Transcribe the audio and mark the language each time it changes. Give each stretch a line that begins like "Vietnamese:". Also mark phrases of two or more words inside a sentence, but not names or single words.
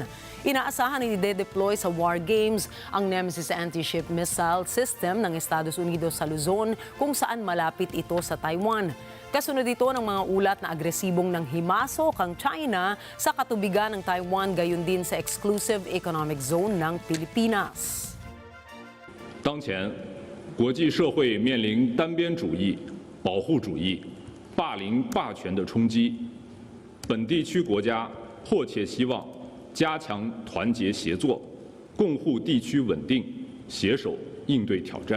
Filipino: Inaasahan na i-deploy sa war games ang Nemesis
English: anti-ship missile system
Filipino: ng Estados Unidos sa Luzon kung saan malapit ito sa Taiwan. Kasunod ito ng mga ulat na agresibong nang himasok ang China sa katubigan ng Taiwan gayon din sa
English: exclusive economic zone
Filipino: ng Pilipinas.
Chinese: 当前，国际社会面临单边主义、保护主义、霸凌霸权的冲击，本地区国家迫切希望加强团结协作，共护地区稳定，携手应对挑战。